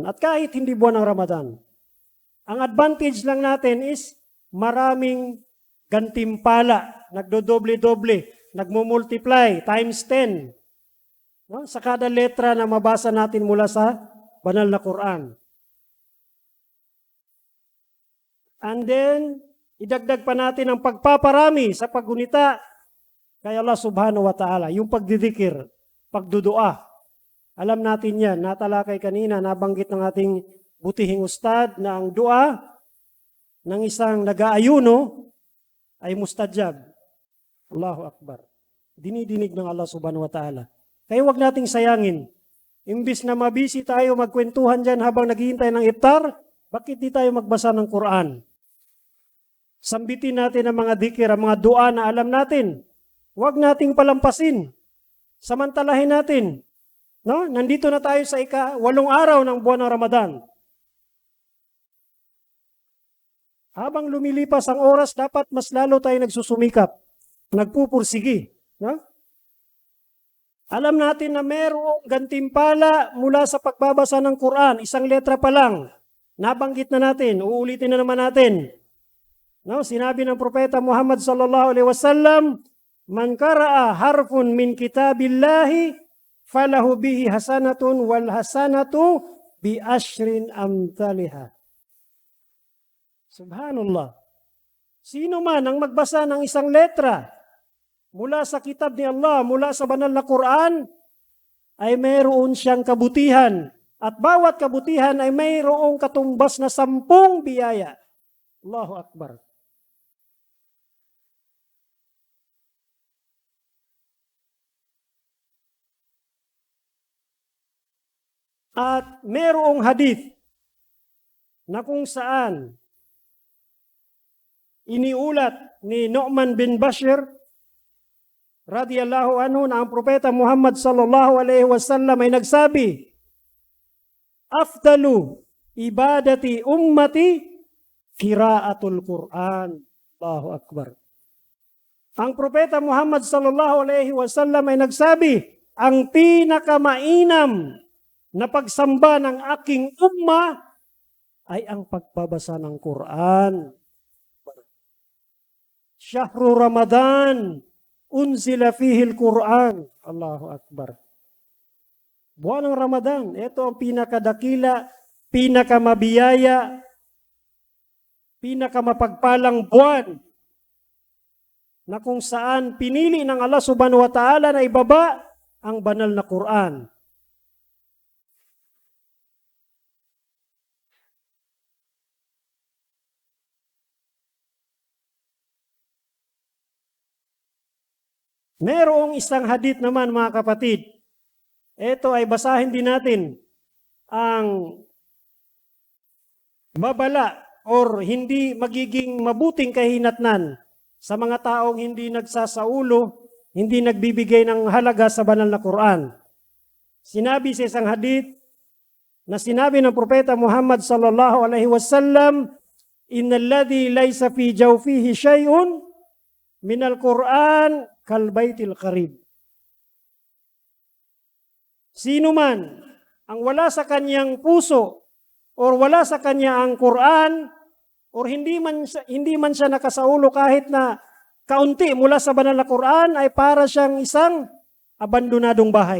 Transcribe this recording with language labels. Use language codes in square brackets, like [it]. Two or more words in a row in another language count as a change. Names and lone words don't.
[tl] At kahit hindi buwan ng Ramadan, ang advantage lang natin is maraming gantimpala, nagdodoble-doble, nagmumultiply times 10. No? Sa kada letra na mabasa natin mula sa banal na Quran. And then, idagdag pa natin ang pagpaparami sa paggunita kay Allah [ar] سبحانه وتعالى, [tl] yung pagdidikir, pagdudua. Alam natin yan, natalakay kanina, nabanggit ng ating butihing ustad na ang dua ng isang nag-aayuno ay mustajab. [ar] الله أكبر. [tl] Dinidinig ng Allah [ar] سبحانه وتعالى. [tl] Kaya wag nating sayangin Imbis na mabisi tayo magkwentuhan dyan habang naghihintay ng iftar, bakit di tayo magbasa ng Quran? Sambitin natin ang mga dikir, ang mga dua na alam natin. Huwag nating palampasin. Samantalahin natin. No? Nandito na tayo sa ika-8 araw ng buwan ng Ramadan. Habang lumilipas ang oras, dapat mas lalo tayo nagsusumikap, nagpupursigi. No? Alam natin na mayroong gantimpala mula sa pagbabasa ng Quran, isang letra pa lang. Nabanggit na natin, uulitin na naman natin. No? Sinabi ng Propeta Muhammad [ar] صلى الله عليه وسلم, "من قرأ حرفا من كتاب الله فله به حسنة والحسنة بعشر أمثالها." Subhanallah. [tl] Sino man ang magbasa ng isang letra mula sa kitab ni Allah, mula sa banal na Quran, ay mayroon siyang kabutihan. At bawat kabutihan ay mayroong katumbas na 10 biyaya. [ar] الله أكبر. [tl] At mayroong hadith na kung saan iniulat ni Nu'man bin Bashir [ar] رضي الله عنه [tl] na ang Propeta Muhammad [ar] صلى الله عليه وسلم [tl] ay nagsabi, [ar] "أفضل عبادة أمتي قراءة القرآن." الله أكبر. [tl] Ang Propeta Muhammad [ar] صلى الله عليه وسلم [tl] ay nagsabi, ang pinakamainam na pagsamba ng aking umma ay ang pagbabasa ng Quran. [ar] شهر رمضان أنزل فيه القرآن. الله أكبر. [tl] Buwan ng Ramadan, ito ang pinakadakila, pinakamabiyaya, pinakamapagpalang buwan na kung saan pinili ng Allah [ar] سبحانه وتعالى [tl] na ibaba ang banal na Quran. Merong isang hadith naman mga kapatid. Ito ay basahin din natin ang babala or hindi magiging mabuting kahinatnan sa mga taong hindi nagsasaulo, hindi nagbibigay ng halaga sa banal na Quran. Sinabi sa isang hadith na sinabi ng Propeta Muhammad [ar] صلى الله عليه وسلم, "إن الذي ليس في جوفه شيء من القرآن كالبيت الخرب." [tl] Sino man ang wala sa kanyang puso or wala sa kanya ang Quran or hindi man siya nakasaulo kahit na kaunti mula sa banal na Quran ay para siyang isang abandonadong bahay.